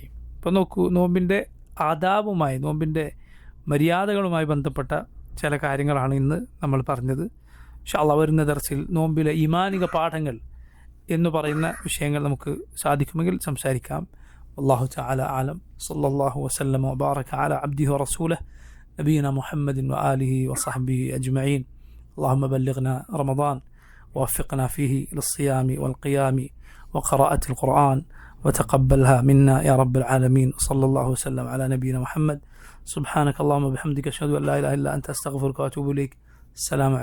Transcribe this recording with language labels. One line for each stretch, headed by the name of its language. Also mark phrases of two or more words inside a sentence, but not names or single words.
Malayalam: ഇപ്പോൾ നോക്കൂ, നോമ്പിൻ്റെ ആദാബുമായി, നോമ്പിൻ്റെ മര്യാദകളുമായി ബന്ധപ്പെട്ട ചില കാര്യങ്ങളാണ് ഇന്ന് നമ്മൾ പറഞ്ഞത്.
Arabic: إن شاء الله
Malayalam: വരുന്ന ദർസിൽ നോമ്പിലെ ഈമാനിക പാഠങ്ങൾ എന്ന് പറയുന്ന വിഷയങ്ങൾ നമുക്ക് സാധിക്കുമെങ്കിൽ സംസാരിക്കാം.
Arabic: الله تعالى أعلم. صلى الله وسلم وبارك على عبده ورسوله نبينا محمد وآله وصحبه أجمعين. اللهم بلغنا رمضان ووفقنا فيه للصيام والقيام وقراءة القرآن وتقبلها منا يا رب العالمين. صلى الله وسلم على نبينا محمد. سبحانك اللهم وبحمدك أشهد أن لا إله إلا أنت أستغفرك وأتوب إليك.